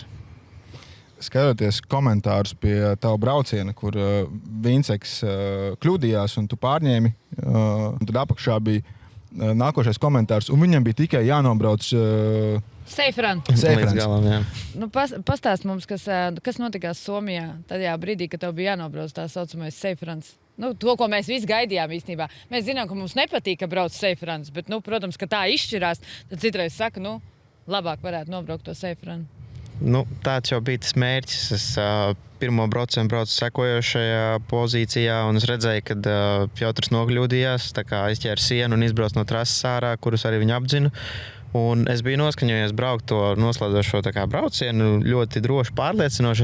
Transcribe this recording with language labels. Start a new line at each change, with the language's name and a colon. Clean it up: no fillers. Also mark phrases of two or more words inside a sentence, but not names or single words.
Latvian: Skatoties komentārus pie tava brauciena, kur Vinceks kļūdījās un tu pārņēmi, un tad apakšā bija nākošais komentārs, un viņam bija tikai jānobrauc
English: Safe run.
Latvian: Līdz galam, jā. Pastāst mums, kas notikās Somijā tajā brīdī, kad tev bija jānobrauc tā saucamais
English: safe runs.
Latvian: To, ko mēs visi gaidījām īstenībā. Mēs zinām, ka mums nepatīk, ka brauc
English: safe runs,
Latvian: bet, protams, ka tā izšķirās, tad citreiz saka, labāk varētu nobraukt to
English: safe run.
Latvian: Tāds jau bija tas mērķis. Es pirmo braucienu braucu sekojošajā pozīcijā, un es redzēju, kad Piotrs nokļūdījās, tā kā aizķēra sienu un izbrauc no trases ārā, kurus arī viņu apzinu. Un es biju noskaņojies braukt to noslēdzošo braucienu ļoti droši pārliecinoši.